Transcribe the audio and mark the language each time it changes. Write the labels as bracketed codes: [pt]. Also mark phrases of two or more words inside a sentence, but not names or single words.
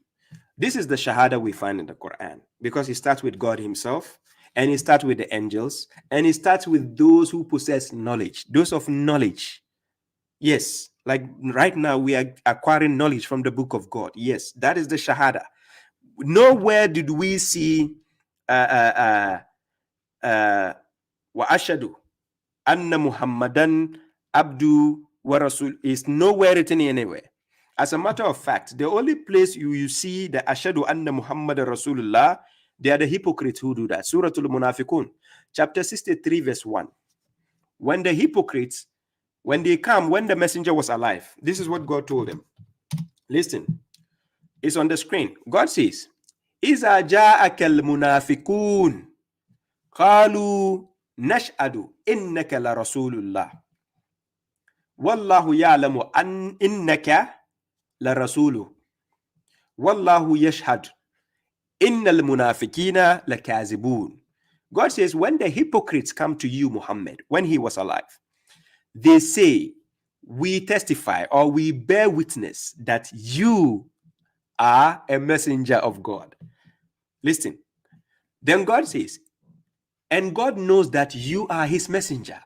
[en] This is the Shahada we find in the Quran, because it starts with God himself, and it starts with the angels, and it starts with those who possess knowledge, those of knowledge. Yes, like right now we are acquiring knowledge from the book of God. Yes, that is the Shahada. Nowhere did we see [ar] وَأَشْهَدُ أَنَّ مُحَمَّدًا عَبْدُ وَرَسُول [en] is nowhere written anywhere. As a matter of fact, the only place you see the [ar] أَشْهَدُ أَنَّ مُحَمَّدًا رَسُولُ اللَّه, [en] they are the hypocrites who do that. Surah Al-Munafiqun, chapter 63, verse 1. When the hypocrites, when they come, when the messenger was alive, this is what God told them. Listen, it's on the screen. God says, [ar] إِذَا جَاءَكَ الْمُنَافِقُونَ قَالُوا نَشْهَدُ إِنَّكَ لَرَسُولُ اللَّهِ وَاللَّهُ يَعْلَمُ أَنْ إِنَّكَ لَرَسُولُهُ وَاللَّهُ يَشْهَدُ إِنَّ الْمُنَافِقِينَ لَكَاذِبُونَ. [en] God says, when the hypocrites come to you, Muhammad, when he was alive, they say, we testify or we bear witness that you are a messenger of God. Listen. Then God says, and God knows that you are his messenger.